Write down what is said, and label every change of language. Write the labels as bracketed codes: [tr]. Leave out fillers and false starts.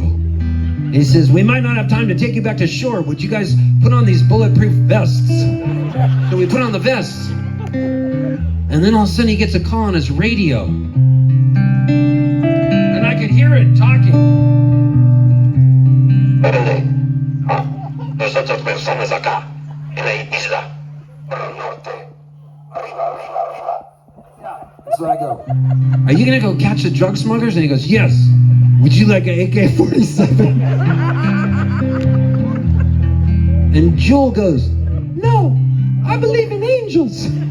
[en] And he says, "We might not have time to take you back to shore. Would you guys put on these bulletproof vests?" So we put on the vests. And then all of a sudden he gets a call on his radio. And I could hear it talking. [es] "Órale, nosotros personas acá, en la isla, por el norte. Arriba, arriba, arriba." [en] So I go, "Are you gonna go catch the drug smugglers?" And he goes, "Yes. Would you like an AK-47? And Jewel goes, "No, I believe in angels."